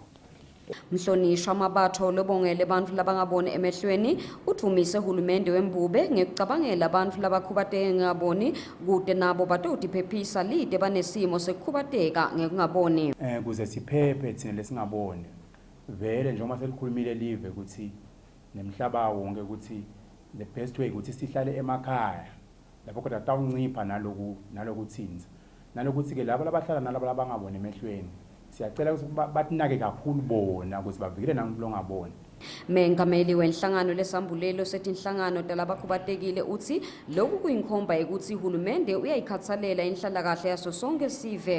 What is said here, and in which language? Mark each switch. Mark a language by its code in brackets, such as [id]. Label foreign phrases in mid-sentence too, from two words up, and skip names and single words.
[ss] Mhlonishwa Mabatho lobongele bantfu labangaboni emehlweni utvumise hulumende wembube ngekucabangela bantfu labakhubateke ngaboni kute nabo batotiphephisa lide banesimo sekukhubateka ngekungaboni. Kuze siphephe thina lesingaboni vele njengoba selikhulumile live ukuthi nemhlaba wonke ukuthi [en] the best way [ss] ukuthi sihlale emakhaya lapho kodwa tawuncipha nalokuthinza nalokuthi ke labo labahlala nalabo labangaboni emehlweni siyacela ukuthi batinake kakhulu bona ukuthi bavikele namuntu longaboni Mengameli wenhlangano lesambulelo setinhlangano talabakhubatekile uthi lokhu kuyinkhomba ukuthi uhulumende uyayikhathalela inhlalakahle yaso sonke sive.